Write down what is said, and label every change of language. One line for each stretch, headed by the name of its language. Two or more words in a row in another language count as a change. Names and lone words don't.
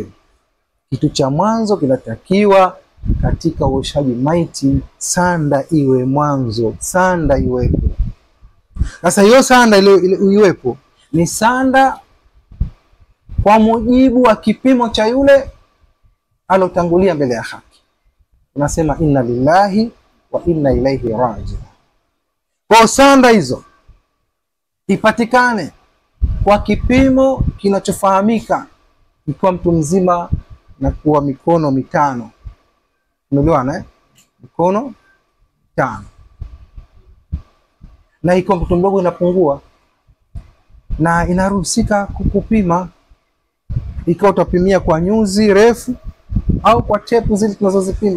Swahili: Kitu cha mwanzo kinatakiwa katika uoshaji maiti, sanda iwe mwanzo, sanda iwepo. Sasa hiyo sanda ile iwepo ni sanda kwa mujibu wa kipimo cha yule alotangulia mbele ya haki.
Arabic: Tunasema إنا لله و إنا إليه راجعون.
Swahili: Kwa sanda hizo ipatikane kwa kipimo kinachofahamika, ikiwa mtu mzima na kuwa mikono mitano. Umeelewana mikono 5. Na ikiwa mtoto mdogo inapungua, na inaruhusika kukupima, ikiwa utapimia kwa nyuzi refu au kwa tepu zile tunazozipima.